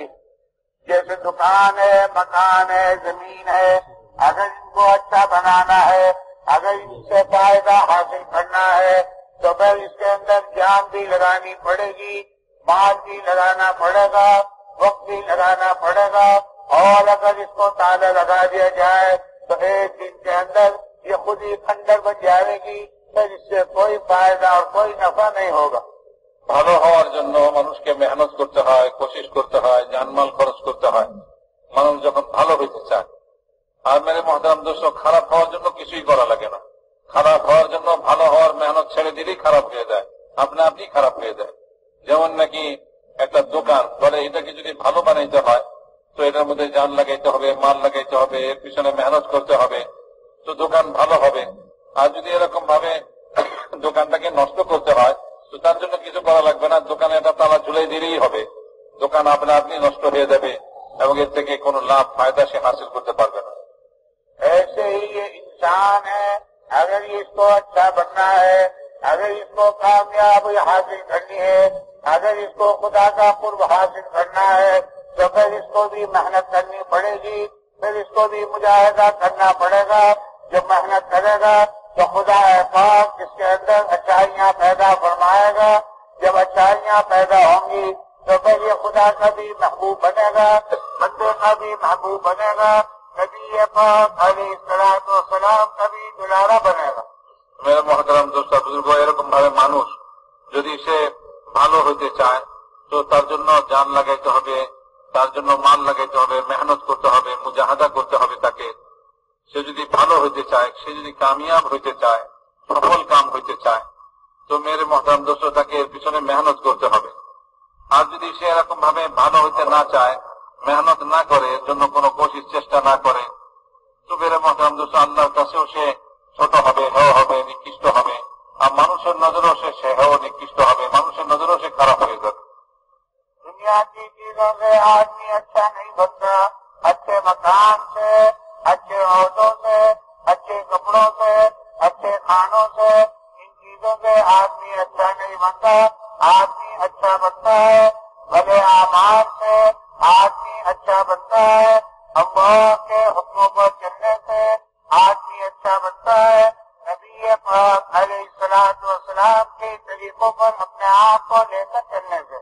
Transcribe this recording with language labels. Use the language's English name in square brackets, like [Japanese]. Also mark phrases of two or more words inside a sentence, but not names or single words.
[Urdu] جیسے دکان ہے، مکان ہے، زمین ہے، اگر ان کو اچھا بنانا ہے، اگر ان سے فائدہ حاصل کرنا ہے تو پھر اس کے اندر جان بھی لگانی پڑے گی، مال بھی لگانا پڑے گا، وقت بھی لگانا پڑے گا. اور اگر اس کو تالا لگا دیا جائے تو ایک دن کے اندر یہ خود ہی کھنڈر بن جائے گی، پھر اس سے کوئی فائدہ اور کوئی نفع نہیں ہوگا. [Bangla] ভালো হওয়ার জন্য মানুষকে মেহনত করতে হয়, কোশিশ করতে হয়, জানমাল খরচ করতে হয় মানুষ যখন ভালো হইতে চায়. আর [Urdu] میرے محترم دوست, [Bangla] খারাপ হওয়ার জন্য কিছুই করা লাগে না. খারাপ হওয়ার জন্য ভালো হওয়ার মেহনত ছেড়ে দিলেই খারাপ হয়ে যায়, আপনি আপনি খারাপ হয়ে যায়. যেমন নাকি একটা দোকান বলে এটাকে যদি ভালো বানাইতে হয় তো এটার মধ্যে জান লাগাইতে হবে, মাল লাগাইতে হবে, এর পিছনে মেহনত করতে হবে, তো দোকান ভালো হবে. আর যদি এরকম ভাবে দোকানটাকে নষ্ট করতে হয় তো তার জন্য কিছু করা লাগবে না, দোকানে একটা তালা ঝুলাই দিলেই হবে, দোকান আপনা আপনি নষ্ট হয়ে যাবে এবং এর থেকে কোনো লাভ ফায়দা সে হাসিল করতে পারবে না. [Urdu] ایسے ہی یہ انسان ہے، اگر اس کو اچھا بننا ہے، اگر اس کو کامیابی حاصل کرنی ہے، اگر اس کو خدا کا قرب حاصل کرنا ہے تو پھر اس کو بھی محنت کرنی پڑے گی، پھر اس کو بھی مجاہدہ کرنا پڑے گا. جب محنت کرے گا تو خدا پاک اس کے اندر اچھائیاں پیدا فرمائے گا. جب اچھائیاں پیدا ہوں گی تو پھر یہ خدا کا بھی محبوب بنے گا، بندے کا بھی محبوب بنے گا، نبی پاک [Arabic] علیہ الصلوۃ والسلام [Urdu] کا بھی دلارا بنے گا. میرے محترم دوست بزرگ, [Bangla] এরকম ভাবে মানুষ যদি সে ভালো হইতে চায় তো তার জন্য জান লাগাইতে হবে, তার জন্য মাল লাগাইতে হবে, মেহনত করতে হবে, মুজাহাদা করতে হবে তাকে. সে যদি ভালো হইতে চায়, সে যদি কামিয়াব হইতে চায়, সফল কাম হইতে চায় তো [Urdu] میرے محترم دوست [Bangla] তাকে এর পিছনে মেহনত করতে হবে. আর যদি সে এরকম ভাবে ভালো হইতে না চায়, মেহনত না করে, এর জন্য কোনো কোশিশ চেষ্টা না করে তো [Urdu] میرے محترم دوست [Bangla] আল্লাহর কাছেও সে ছোট হবে, হেয় হবে, নিকৃষ্ট হবে. আর মানুষের নজরেও সে হেয় নিকৃষ্ট হবে, মানুষের নজরেও সে খারাপ হয়ে যাবে. [Urdu] دنیا کی چیزوں سے آدمی اچھا نہیں بنتا، اچھے مکان سے، اچھے عہدوں سے، اچھے کپڑوں سے، اچھے کھانوں سے، ان چیزوں سے آدمی اچھا نہیں بنتا. آدمی اچھا بنتا ہے بھلے اعمال سے، آدمی اچھا بنتا ہے اللہ کے حکموں پر چلنے سے، آدمی اچھا بنتا ہے نبی پاک [Arabic] علیہ الصلوۃ والسلام [Urdu] کے طریقوں پر اپنے آپ کو لے کر چلنے سے.